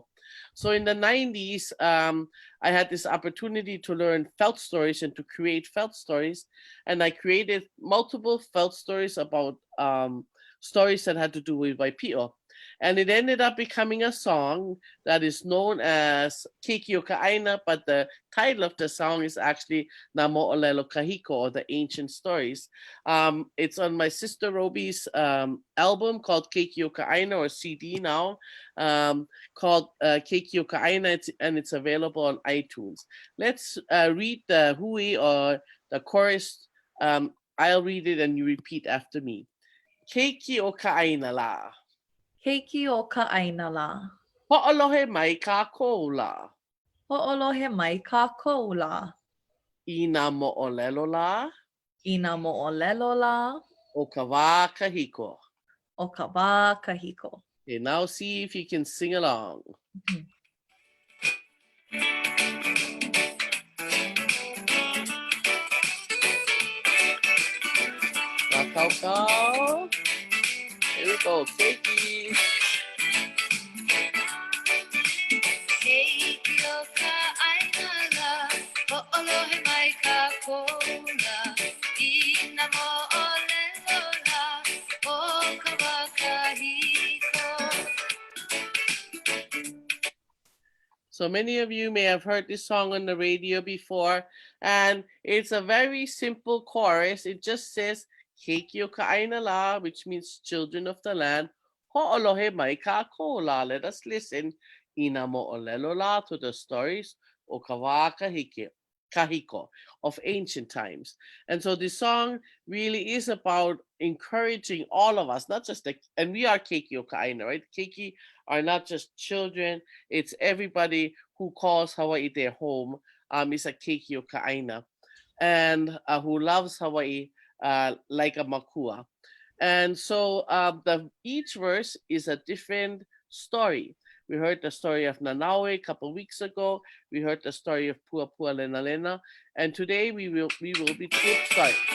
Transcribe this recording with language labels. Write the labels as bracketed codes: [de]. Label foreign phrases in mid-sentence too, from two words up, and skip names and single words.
[en] So in the 90s, I had this opportunity to learn felt stories and to create felt stories. And I created multiple felt stories about stories that had to do with Waipio. And it ended up becoming a song that is known as Keiki o ʻāina, but the title of the song is actually Na Moʻolelo Kahiko, or the Ancient Stories. It's on my sister Robi's album called Keiki o ʻāina, or CD now, called Keiki o ʻāina, and it's available on iTunes. Let's read the hui, or the chorus. I'll read it and you repeat after me. [haw] Keiki o ʻāina la. Keiki o ka ʻāina la. Ho'olohe mai kākou la. Ho'olohe mai kākou la. Ina mo'olelo la. Ina mo'olelo la. O ka wā kahiko. O ka wā kahiko. [en] Okay, now see if you can sing along. Kau. Here we go, Keiki. [haw] Keiki o ka ʻāina la. Ho'olohe mai kākou la. Ina mo'olelo la. O ka wā kahiko. [en] So many of you may have heard this song on the radio before, and it's a very simple chorus. It just says, [haw] Keiki o ʻāina la, [en] which means children of the land. [haw] Ho'olohe mai kākou la. [en] Let us listen. [haw] Ina mo'olelo la, [en] to the stories [haw] o ka wā kahiko [en] of ancient times. And so this song really is about encouraging all of us, not just and we are [haw] Keiki o ʻāina, [en] right? Keiki are not just children, it's everybody who calls Hawaii their home, is a [haw] Keiki o ʻāina, [en] and who loves Hawaii like a makua. And so each verse is a different story. We heard the story of Nanaue a couple weeks ago. We heard the story of Puapua Lena Lena, and today we will be sorry.